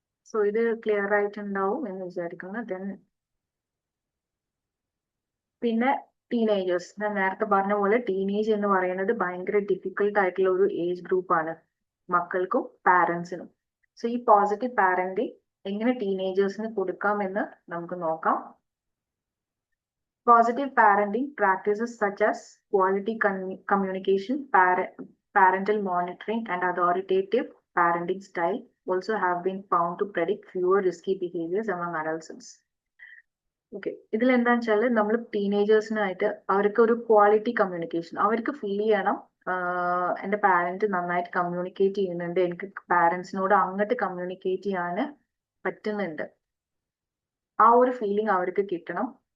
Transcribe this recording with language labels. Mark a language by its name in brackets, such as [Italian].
[Malayalam] So ഇത് clear ആയിട്ടുണ്ടാവും എന്ന് വിചാരിക്കുന്നു. ദെൻ പിന്നെ ടീനേജേഴ്സ്, ഞാൻ നേരത്തെ പറഞ്ഞ പോലെ ടീനേജ് എന്ന് പറയുന്നത് ഭയങ്കര ഡിഫിക്കൽട്ട് ആയിട്ടുള്ള ഒരു ഏജ് ഗ്രൂപ്പാണ് മക്കൾക്കും പാരന്റ്സിനും. സോ ഈ പോസിറ്റീവ് പാരന്റിങ് എങ്ങനെ ടീനേജേഴ്സിന് കൊടുക്കാമെന്ന് നമുക്ക് നോക്കാം. [English] Positive parenting practices such as quality communication, parental monitoring, and authoritative parenting style also have been found to predict fewer risky behaviors among adolescents. [Malayalam] Okay, ഇതിൽ എന്താണെന്ന് വെച്ചാൽ നമ്മൾ ടീനേജേഴ്സിനായിട്ട് അവർക്ക് ഒരു ക്വാളിറ്റി കമ്മ്യൂണിക്കേഷൻ അവർക്ക് ഫീൽ ചെയ്യണം. എൻ്റെ പാരന്റ് നന്നായിട്ട് കമ്മ്യൂണിക്കേറ്റ് ചെയ്യുന്നുണ്ട്, എനിക്ക് പാരന്റ്സിനോട് അങ്ങോട്ട് കമ്മ്യൂണിക്കേറ്റ് ചെയ്യാൻ പറ്റുന്നുണ്ട്, ആ ഒരു ഫീലിംഗ് അവർക്ക് കിട്ടണം.